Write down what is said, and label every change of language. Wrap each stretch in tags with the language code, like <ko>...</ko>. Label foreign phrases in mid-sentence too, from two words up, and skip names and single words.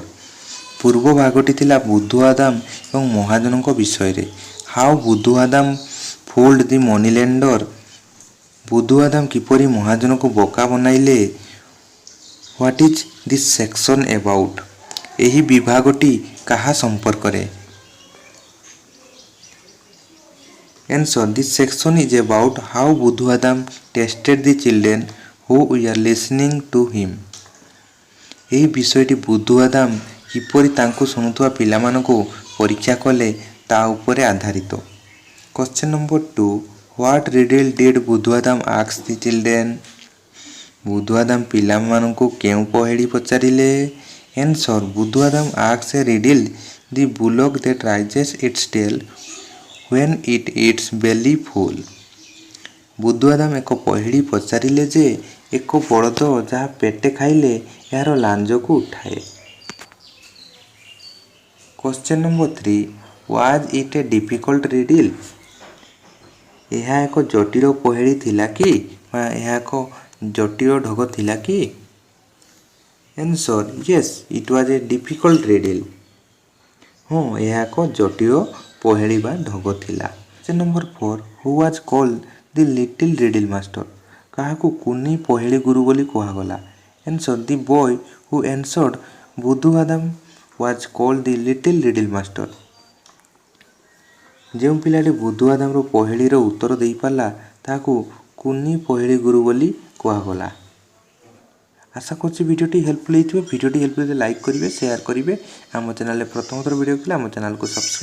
<or>ପୂର୍ବ ଭାଗଟି ଥିଲା ବୁଦ୍ଧୁଆଦାମ ଏବଂ ମହାଜନଙ୍କ ବିଷୟରେ।</or> <en>How Buddhuadam fooled the money lender.</en> <or>ବୁଦ୍ଧୁଆଦାମ କିପରି ମହାଜନକୁ ବୋକା ବନାଇଲେ।</or> <en>What is this section about.</en> <or>ଏହି ବିଭାଗଟି କାହା ସମ୍ପର୍କରେ। Answer.</or> <en>This section is about how Buddhuadam tested the children who were listening to him.</en> <or>ଏହି ବିଷୟଟି ବୁଦ୍ଧୁଆଦାମ କିପରି ତାଙ୍କୁ ଶୁଣୁଥିବା ପିଲାମାନଙ୍କୁ ପରୀକ୍ଷା କଲେ ତା ଉପରେ ଆଧାରିତ।</or> <en>Question number 2. What riddle did ବୁଦ୍ଧୁଆଦାମ ask the children?</en> <or>ବୁଦ୍ଧୁଆଦାମ ପିଲାମାନଙ୍କୁ କେଉଁ ପହିଡ଼ି ପଚାରିଲେ?</or> <en>Answer. ବୁଦ୍ଧୁଆଦାମ asked a riddle. The bullock that raises its tail when it eats belly full.</en> <or>ବୁଦ୍ଧୁଆଦାମ ଏକ ପହିଡ଼ି ପଚାରିଲେ ଯେ ଏକ ବଳଦ ଯାହା ପେଟେ ଖାଇଲେ ଏହାର ଲାଞ୍ଜକୁ ଉଠାଏ।</or> <en>Question number 3. Was it a difficult riddle?</en> <or>ଏହା ଏକ ଜଟିଳ ପହିଡ଼ି ଥିଲା କି ବା ଏହା ଏକ ଜଟିଳ ଢଗ ଥିଲା କି?</or> <en>Answer. Yes, it was a difficult riddle.</en> <or>ହଁ ଏହା ଏକ ଜଟିଳ ପହିଡ଼ି ବା ଢଗ ଥିଲା।</or> <en>Question number 4. Who was called the little riddle master?</en> <or>କାହାକୁ କୁନି ପହିଡ଼ି ଗୁରୁ ବୋଲି କୁହାଗଲା?</or> <en>Answer. The boy who answered ବୁଦ୍ଧୁଆଦାମ was called the little riddle master.</en> <or>ଯେଉଁ ପିଲାଟି ବୁଦ୍ଧୁଆଦାମର ପହିଡ଼ିର ଉତ୍ତର ଦେଇପାରିଲା ତାହାକୁ କୁନି ପହିଡ଼ି ଗୁରୁ ବୋଲି କୁହାଗଲା। ଆଶା କରୁଛି ଭିଡ଼ିଓଟି ହେଲ୍ପଫୁଲ୍ ହେଇଥିବ। ଭିଡ଼ିଓଟି ହେଲ୍ପଫୁଲ୍ ହେଲେ ଲାଇକ୍ କରିବେ, ସେୟାର କରିବେ। ଆମ ଚ୍ୟାନେଲରେ ପ୍ରଥମ ଥର ଭିଡ଼ିଓ ଥିଲେ ଆମ ଚ୍ୟାନେଲକୁ ସବସ୍କ୍ରାଇବ୍ କରିନେବେ।</or>